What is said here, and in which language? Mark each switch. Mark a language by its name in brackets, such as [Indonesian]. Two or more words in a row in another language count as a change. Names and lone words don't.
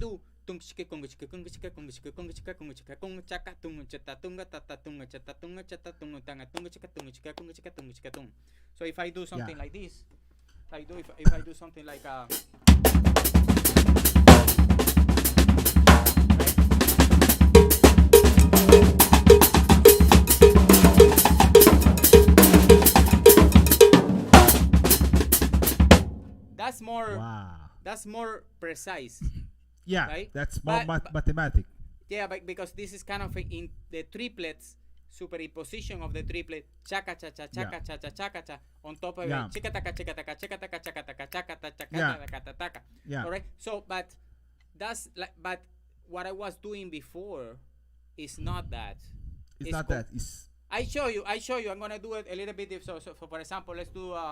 [English] do so if I do something like this, if I do something like that's more Wow. that's more precise. Yeah, Right? that's more But- mathematic. Yeah, but because this is kind of in the triplets, superimposition of the triplet, chaka cha cha chaka cha cha chaka cha, on top of Yeah. it, chika taka chika taka chika taka chaka taka chaka ta chaka Yeah. taka ta taka. Yeah. All right. So, but that's like, but what I was doing before is not that. It's not that. It's I show you. I'm gonna do it a little bit. So for example, let's do